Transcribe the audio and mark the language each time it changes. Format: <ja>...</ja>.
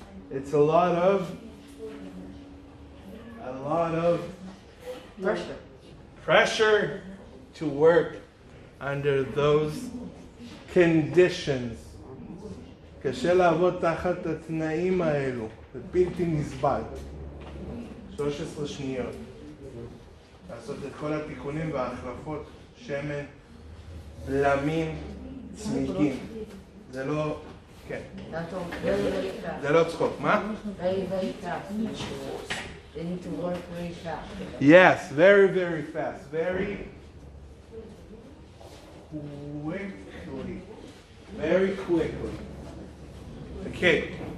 <en>It's a lot of pressure to work under those conditions.</en> <he>קשה לעבוד תחת התנאים האלו, זה בלתי נסבל. 13 שניות. לעשות את כל התיקונים וההחלפות, שמן, בלמים, צמיגים. זה לא, כן.</he> <en>That's all very, very fast.</en> <he>זה לא צחוק, מה?</he> <en>Very, very fast. They need to work very fast. Yes, very, very fast. Very quickly. Very quickly. Okay.</en>